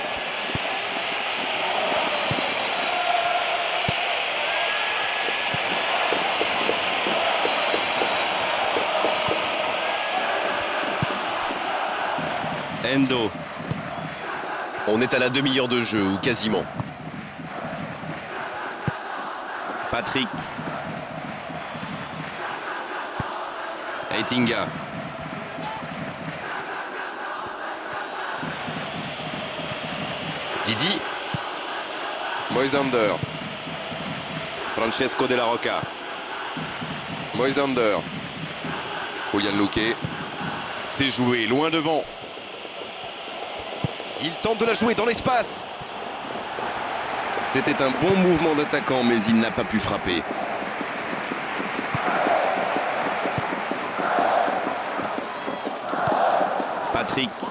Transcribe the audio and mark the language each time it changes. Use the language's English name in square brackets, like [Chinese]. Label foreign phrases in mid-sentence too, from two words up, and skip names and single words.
[French] Endo. On est à la demi-heure de jeu, ou quasiment. Patrick. Heitinga. Didi. Moisander. Francesco Della Rocca. Moisander. Julian Luque. C'est joué, loin devant. Il tente de la jouer dans l'espace. C'était un bon mouvement d'attaquant, mais il n'a pas pu frapper. Patrick.